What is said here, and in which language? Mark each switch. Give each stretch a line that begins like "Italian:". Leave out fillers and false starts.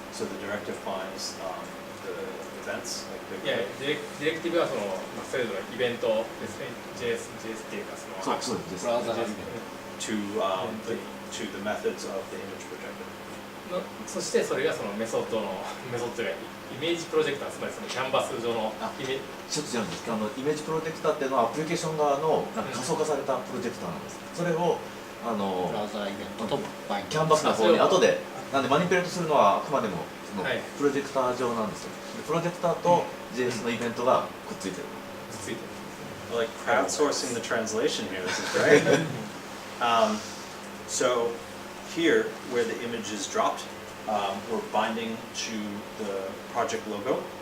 English: So the directive binds the events, like the
Japanese: いやディレクティブはそのそれぞれイベントですね。 JS っていうかそのそうです。ブラウザー
English: to the methods of the image projector.
Japanese: そしてそれがそのメソッドがイメージプロジェクター、つまりそのキャンバス上のイメージちょっと違うんですけど、イメージプロジェクターっていうのはアプリケーション側の仮想化されたプロジェクターなんです。それをブラウザーイベントとバインキャンバスの方に後でなんでマニピュレートするのはあくまでもそのはいプロジェクター上なんですよ。でプロジェクターと JS のイベントがくっついてる。ついてる。
English: Like crowdsourcing the translation here. This is great. So here, where the image is dropped, we're binding to the project logo.